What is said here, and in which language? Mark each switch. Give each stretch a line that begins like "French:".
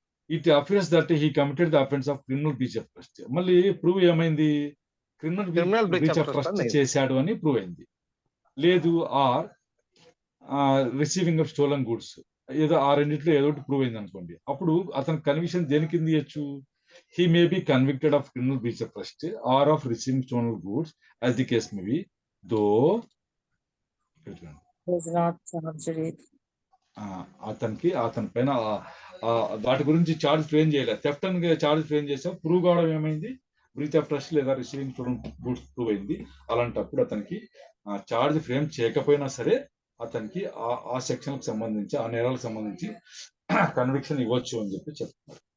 English: It appears that he committed the offence of criminal breach of trust.
Telugu: మళ్ళీ prove ఏమైంది, criminal breach of trust చేశాడు అని prove అయింది. లేదు,
English: or receiving of stolen goods,
Telugu: ఏదో ఆ రెండిట్లో ఏదో ఒకటి ప్రూవ్ అయింది అనుకోండి. అప్పుడు అతను కన్విక్షన్ దేని కింద ఇవ్వచ్చు,
English: he may be convicted of criminal breach of trust or of receiving stolen goods as the case may be, though is not charged with.
Telugu: అతని పైన వాటి గురించి ఛార్జ్ ఫ్రేమ్ చేయలేదు. థెఫ్ట్ అని ఛార్జ్ ఫ్రేమ్ చేసాం, ప్రూవ్ కావడం ఏమైంది, బ్రీచ్ ఆఫ్ ట్రస్ట్ లేదా రిసీవింగ్ స్టోలన్ గూడ్స్ ప్రూవ్ అయింది. అలాంటప్పుడు అతనికి ఛార్జ్ ఫ్రేమ్ చేయకపోయినా సరే అతనికి ఆ సెక్షన్ కి సంబంధించి, ఆ నేరాలకు సంబంధించి కన్విక్షన్ ఇవ్వచ్చు అని చెప్పి చెప్తున్నారు.